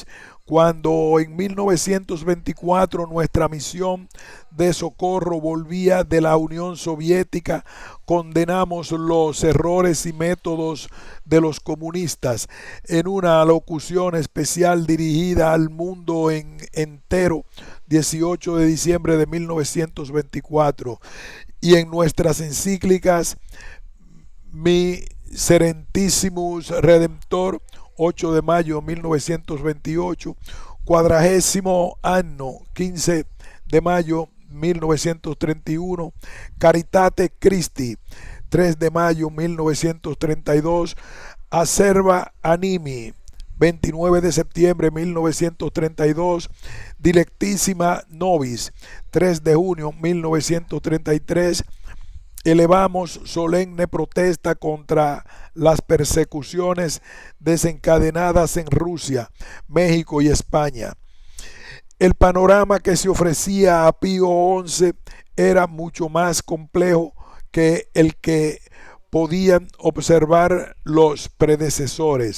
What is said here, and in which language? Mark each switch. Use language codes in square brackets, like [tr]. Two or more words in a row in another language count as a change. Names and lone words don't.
[es] Cuando en 1924 nuestra misión de socorro volvía de la Unión Soviética, condenamos los errores y métodos de los comunistas en una alocución especial dirigida al mundo entero, 18 de diciembre de 1924, y en nuestras encíclicas Miserentissimus Redemptor, 8 de mayo de 1928, Quadragésimo Anno, 15 de mayo 1931, Caritate Christi, 3 de mayo 1932, Acerba Animi, 29 de septiembre 1932, Dilectissima Nobis, 3 de junio 1933, elevamos solemne protesta contra las persecuciones desencadenadas en Rusia, México y España. El panorama que se ofrecía a Pío XI era mucho más complejo que el que podían observar los predecesores.